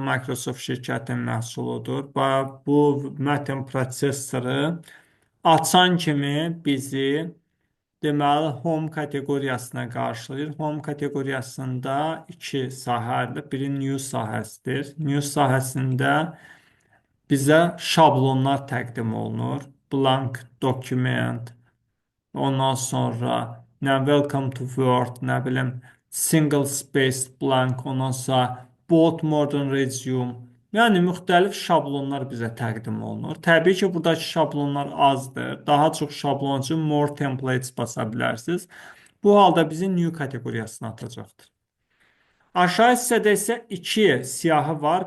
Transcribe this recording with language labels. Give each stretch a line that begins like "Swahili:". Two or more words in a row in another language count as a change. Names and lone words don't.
Azerbaijani: Microsoft şirkətinin məhsuludur. Bu mətn prosesoru açan kimi bizi deməli Home kateqoriyasına qarşılayır. Home kateqoriyasında iki sahədir. Biri News sahəsidir. News sahəsində bizə şablonlar təqdim olunur.
English: Blank document,
Azerbaijani: ondan sonra
English: welcome to Word,
Azerbaijani: nə bilim
English: single space blank,
Azerbaijani: ondan sonra
English: bold modern resume.
Azerbaijani: Yəni müxtəlif şablonlar bizə təqdim olunur. Təbii ki, buradakı şablonlar azdır. Daha çox şablon üçün
English: more templates
Azerbaijani: basa bilərsiniz. Bu halda bizi new kateqoriyasına atacaqdır. Aşağı hissədə isə iki siyahı var.